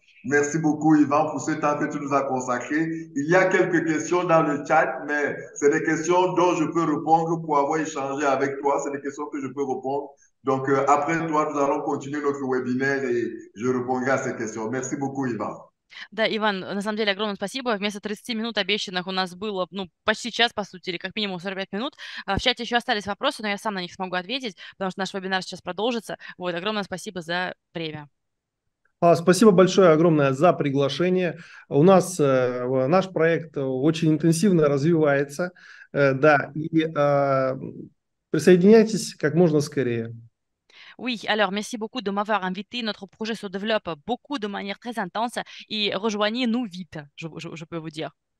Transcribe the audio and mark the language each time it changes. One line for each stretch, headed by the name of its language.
French: Merci beaucoup, Yvan, pour ce temps que tu nous as consacré. Il y a quelques questions dans le chat, mais c'est des questions dont je peux répondre pour avoir échangé avec toi. C'est des questions que je peux répondre. Donc, après toi, nous allons continuer notre webinaire et je répondrai à ces questions. Merci beaucoup, Yvan.
Russian: Да, Иван, на самом деле огромное спасибо. Вместо 30 минут обещанных у нас было, ну, почти час, по сути, или как минимум 45 минут. В чате еще остались вопросы, но я сам на них смогу ответить, потому что наш вебинар сейчас продолжится. Вот, огромное спасибо за время. Спасибо большое, огромное за приглашение. У нас наш проект очень интенсивно развивается, да, и присоединяйтесь как можно скорее.
French: Oui, alors merci beaucoup de m'avoir invité. Notre projet se développe beaucoup de manière très intense et rejoignez-nous vite, je peux vous dire.